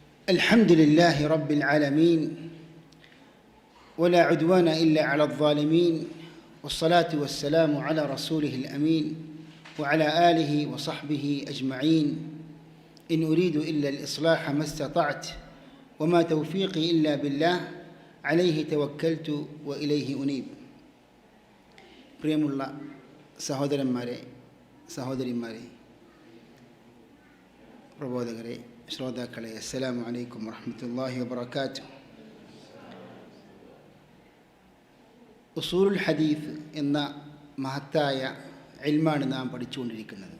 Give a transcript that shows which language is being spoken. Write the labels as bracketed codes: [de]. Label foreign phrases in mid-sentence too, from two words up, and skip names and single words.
[ar] الحمد لله رب العالمين ولا عدوان إلا على الظالمين والصلاة والسلام على رسوله الأمين وعلى آله وصحبه أجمعين إن أريد إلا الإصلاح ما استطعت وما توفيقي إلا بالله عليه توكلت وإليه أنيب. [ml] പ്രിയമുള്ള സഹോദരന്മാരെ, സഹോദരിമാരെ, പ്രബോധകരെ, ശ്രോതാക്കളെ, [ar] السلام عليكم ورحمة الله وبركاته. أصول الحديث [ml] എന്ന മഹത്തായ ഇൽമാണ് നാം പഠിച്ചുകൊണ്ടിരിക്കുന്നത്.